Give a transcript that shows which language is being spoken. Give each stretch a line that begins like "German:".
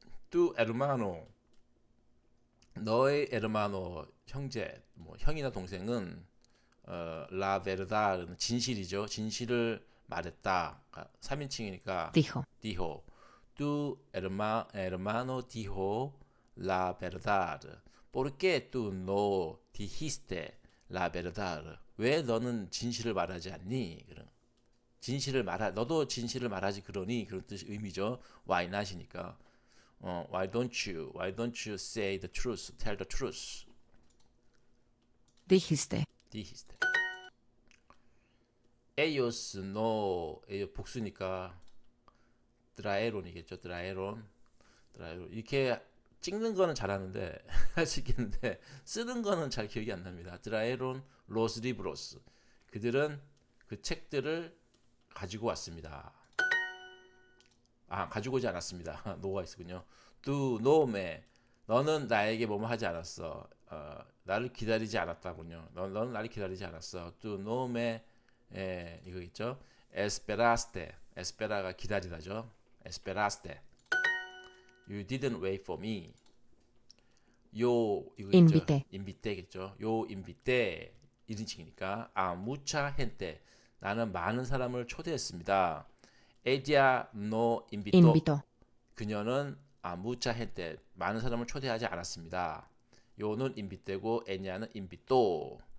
Spanish: Tu hermano,
Korean: 너의
Spanish: hermano
Korean: 형제, 뭐 형이나 동생은
Spanish: la verdad
Korean: 진실이죠. 진실을 말했다. 3인칭이니까 dijo.
Spanish: Tu hermano dijo la verdad. ¿Por qué tú no dijiste la verdad?
Korean: 왜 너는 진실을 말하지 않니? 너도 진실을 말하지 그러니 그런 뜻 의미죠.
English: Why not
Korean: 이니까.
English: Why don't you say the truth? Tell the truth.
Spanish: Dijiste. Ellos no
Korean: 복수니까
Spanish: traeron이겠죠. traeron.
Korean: 이렇게 찍는 거는 잘하는데 할 수 있겠는데 쓰는 거는 잘 기억이 안 납니다.
Spanish: traeron los libros.
Korean: 그들은 그 책들을 가지고 왔습니다. 가지고 오지 않았습니다. 노가 있군요.
Spanish: Tu no me.
Korean: 너는 나에게 뭐뭐 하지 않았어. 나를 기다리지 않았다군요. 너는 나를 기다리지 않았어.
Spanish: Tu no me
Korean: 이거 있죠.
Spanish: Esperaste.
Korean: Espera가 기다리다죠.
Spanish: Esperaste.
English: You didn't wait for me.
Korean: 이거
Spanish: Invité.
Korean: 있죠. Invite겠죠.
Spanish: Yo invité
Korean: 1인칭이니까
Spanish: mucha gente.
Korean: 나는 많은 사람을 초대했습니다.
Spanish: Ella no invitó.
Korean: 그녀는
Spanish: mucha gente.
Korean: 많은 사람을 초대하지 않았습니다. 요는 invite고 ella는 invitó.